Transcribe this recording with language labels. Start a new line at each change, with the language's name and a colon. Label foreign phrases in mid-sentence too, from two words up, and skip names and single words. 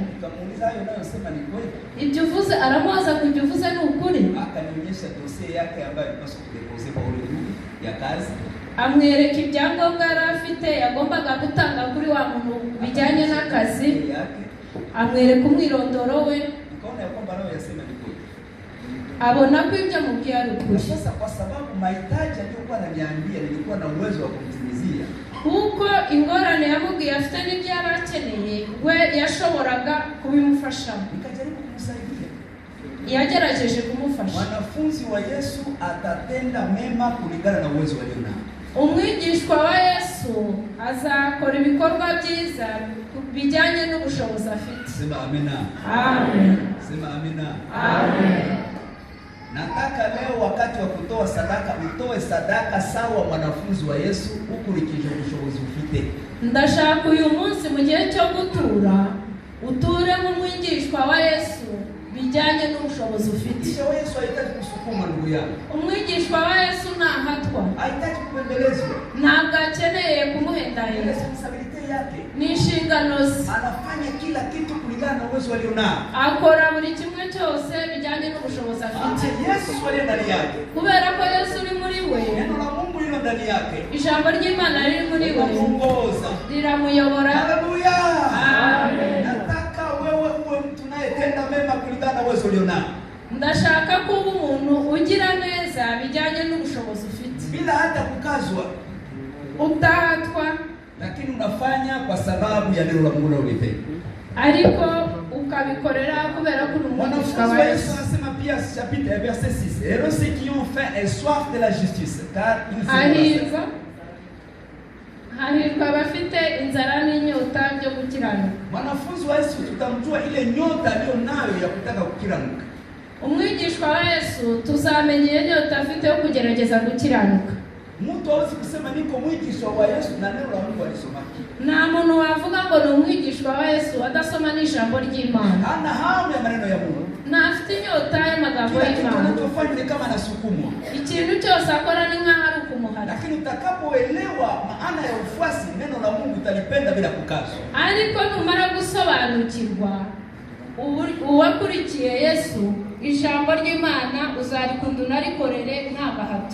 Swahili: Nikamuuliza hayo unayosema ni kweli?
Kinyarwanda: Ibyo uvuze aramubaza ngo ibyo uvuze ni ukuri.
Swahili: Akanionyesha dossier yake ambayo ilipaswa kudeposit kwa ule ndugu ya kazi.
Kinyarwanda: Amwereka ibyangombwa yari afite yagombaga gutanga kuri wa muntu bijyanye n'akazi. Amwereka umwirondoro we.
Swahili: Nikaona ya kwamba nawe yasema ni kweli.
Kinyarwanda: Abona ko ibyo mubwiye ari ukuri.
Swahili: Sasa kwa sababu mahitaji aliyokuwa ananiambia nilikuwa na uwezo wa kumtimizia.
Kinyarwanda: Kuko ingorane yamubwiye afite n'ibyo yari akeneye we yashoboraga kubimufashamo.
Swahili: Nikajaribu kumsaidia.
Kinyarwanda: Yagerageje kumufasha.
Swahili: Mwanafunzi wa Yesu atatenda mema kulingana na uwezo alionao.
Kinyarwanda: Umwigishwa wa Yesu azakora ibikorwa byiza bijyanye n'ubushobozi afite.
Swahili: Sema amina.
Kinyarwanda: Amen.
Swahili: Sema amina.
Kinyarwanda: Amen.
Swahili: Nataka leo wakati wa kutoa sadaka utoe sadaka sawa mwanafunzi wa Yesu ukurikije ubushobozi ufite.
Kinyarwanda: Ndashaka uyu munsi mu gihe cyo gutura uture mu mwigishwa wa Yesu bijyanye n'ubushobozi ufite.
Swahili: Kisha Yesu hahitaji kusukuma ndugu yangu.
Kinyarwanda: Umwigishwa wa Yesu ntahatwa.
Swahili: Hahitaji kubembelezwa.
Kinyarwanda: Ntabwo akeneye kumuhendahenda.
Swahili: Responsibility yake.
Kinyarwanda: Ni inshingano ze.
Swahili: Anafanya kila kitu kulingana na uwezo alionao.
Kinyarwanda: Akora buri kimwe cyose bijyanye n'ubushobozi afite.
Swahili: Yesu ali ndani yake.
Kinyarwanda: Kubera ko Yesu uri muri we.
Swahili: Neno la Mungu lilo ndani yake.
Kinyarwanda: Ijambo ry'Imana riri muri we.
Swahili: Linamuongoza.
Kinyarwanda: Riramuyobora.
Swahili: Haleluya.
Kinyarwanda: Amen.
Swahili: Nataka wewe uwe mtu unayetenda mema kulingana na uwezo ulionao.
Kinyarwanda: Ndashaka ko umuntu ugira neza bijyanye n'ubushobozi ufite.
Swahili: Bila hata kukazwa.
Kinyarwanda: Utahatwa.
Swahili: Lakini unafanya kwa sababu ya neno la Mungu unalolipenda.
Kinyarwanda: Ariko ukabikorera kubera ko umwigishwa wa Yesu.
Swahili: Anasema pia
French: chapitre verset
Swahili: 6.
French: Et ceux qui ont faim et soif de la justice car ils
Kinyarwanda: seront hahirwa abafite inzara n'inyota byo gukiranuka.
Swahili: Mwanafunzi wa Yesu tutamjua ile nyota aliyo nayo ya kutaka gukiranuka.
Kinyarwanda: Umwigishwa wa Yesu tuzamenya iyo nyota afite yo kugerageza gukiranuka.
Swahili: Mtu hawezi kusema niko mwigishwa wa Yesu na neno la Mungu alisoma.
Kinyarwanda: Nta muntu wavuga ngo ni umwigishwa wa Yesu adasoma n'ijambo ry'Imana.
Swahili: Hana hamu ya maneno ya Mungu.
Kinyarwanda: Ntafite inyota y'amagambo y'Imana.
Swahili: Anachofanya ni kama anasukumwa.
Kinyarwanda: Ikintu cyose akora ni nk'aho ari ukumuhara.
Swahili: Lakini utakapoelewa maana ya ufuasi neno la Mungu utalipenda bila kukazwa.
Kinyarwanda: Ariko numara gusobanukirwa uwakurikiye Yesu ijambo ry'Imana uzarikunda unarikorere nta gahato.